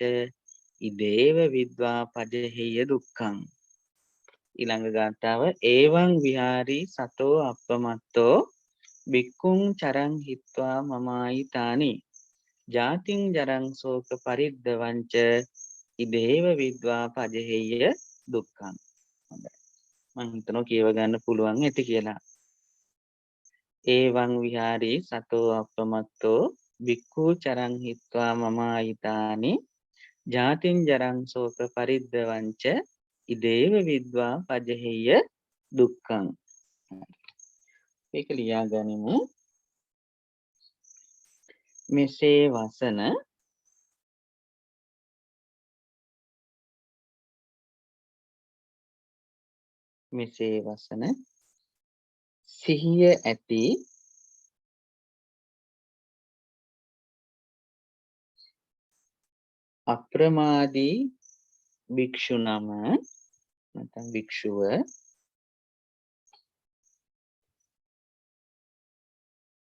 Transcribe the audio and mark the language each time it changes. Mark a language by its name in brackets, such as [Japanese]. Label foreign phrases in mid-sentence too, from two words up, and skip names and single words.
[Pali] ඉදේව විද්වා පජහෙය දුක්ඛං [Sinhala] ඊළඟ ගාථාව [Pali] ඒවං විහාරී සතෝ අප්පමත්තෝ බික්ඛුං චරං හිත්වා මමායිතානි ජාතින් ජරං ශෝක පරිද්දවංච ඉදේව විද්වා පජහෙය දුක්ඛං [Sinhala] හොඳයි මම හිතනවා කියව ගන්න පුළුවන් ඇති කියලා [Pali] ඒවං විහාරී සතෝ අප්පමත්තෝ බික්ඛු චරං හිත්වා මමායිතානි ජාතින් ජරං ශෝක පරිද්දවංච ඉදේව විද්වා පජහෙය දුක්ඛං [Sinhala] ඒක ලියා ගනිමු මෙසේ වසන සිහිය ඇති අප්‍රමාදී භික්ෂු නම නැත්නම් භික්ෂුව